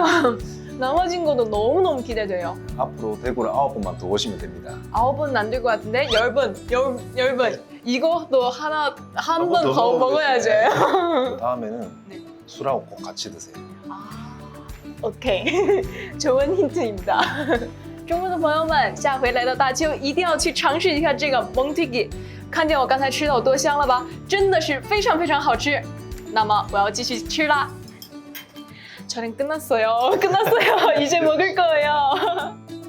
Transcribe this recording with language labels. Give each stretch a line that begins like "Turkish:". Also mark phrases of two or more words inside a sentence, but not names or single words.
Korean: 나머진 것도 너무너무 기대돼요. 앞으로 대구를 9번만 더 오시면 됩니다. 9번은 안 될 것 같은데 10번. 이것도 한 번 번 더 더 먹으면 먹어야죠. 되지. 그 다음에는 네. 술하고 꼭 같이 드세요. OK， 좋은 힌트입니다。
Chinese: 中国的朋友们，下回来到大邱一定要去尝试一下这个蒙提吉，看见我刚才吃的有多香了吧？真的是非常非常好吃。那么我要继续吃啦。
Korean: 저는끝났어요。이제 먹을 거예요。